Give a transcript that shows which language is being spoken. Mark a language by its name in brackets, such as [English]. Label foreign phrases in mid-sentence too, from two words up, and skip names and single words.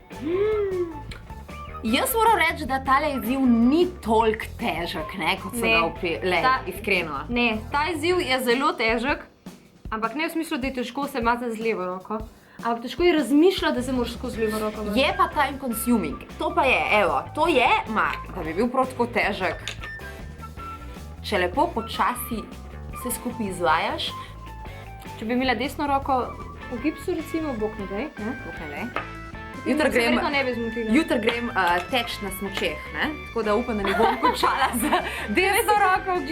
[Slovenian] Jaz moram reči, da tale izziv ni toliko težek, ne, kot so Ne. ga upele, iskreno. Ne, ta izziv je zelo težek, ampak ne v smislu, da je težko se mazati z levo roko. Ampak težko je razmišljati, da se moraš skozi levo roko mazati. Je pa [English] time consuming. [Slovenian] To pa je, evo, to je, da bi bil prav tako težek. Če lepo počasi vse skupaj izvajaš, Če bi imela desno roko v gipsu, recimo, bok ne daj, ne? Jutri ne bi zmotila. Jutri grem teč na smučeh, ne? Tako da upam, da ne bom končala z desno roko v